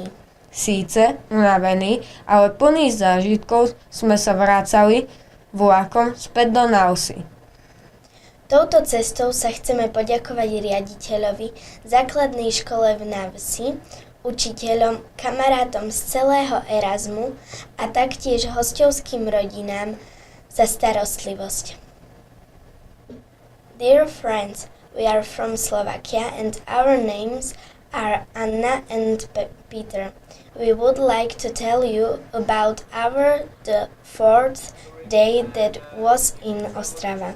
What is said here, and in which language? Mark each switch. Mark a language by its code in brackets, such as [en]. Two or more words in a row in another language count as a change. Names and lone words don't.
[sk] Síce unavení, ale plný zážitkov sme sa vracali vlakom späť do Navsi. Touto cestou sa chceme poďakovať riaditeľovi základnej škole v Navsi, učiteľom, kamarátom z celého Erasmu a taktiež hosťovským rodinám za starostlivosť. [en] Dear friends, we are from Slovakia and our names are Anna and Peter. We would like to tell you about the fourth day that was in Ostrava.